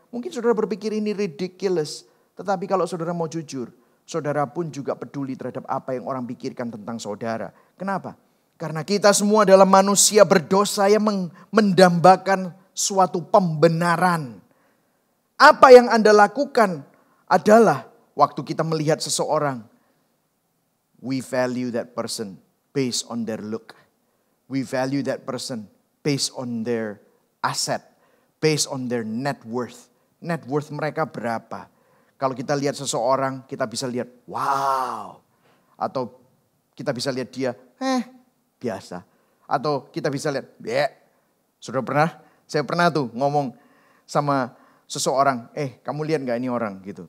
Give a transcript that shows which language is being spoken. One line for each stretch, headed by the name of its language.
Indonesian: Mungkin saudara berpikir ini ridiculous. Tetapi kalau saudara mau jujur, saudara pun juga peduli terhadap apa yang orang pikirkan tentang saudara. Kenapa? Karena kita semua adalah manusia berdosa yang mendambakan suatu pembenaran. Apa yang Anda lakukan adalah waktu kita melihat seseorang.
English: We value that person based on their look. We value that person based on their asset. Based on their net worth.
Indonesian: Net worth mereka berapa. Kalau kita lihat seseorang, kita bisa lihat wow. Atau kita bisa lihat dia biasa. Atau kita bisa lihat saya pernah tuh ngomong sama seseorang, kamu lihat gak ini orang gitu.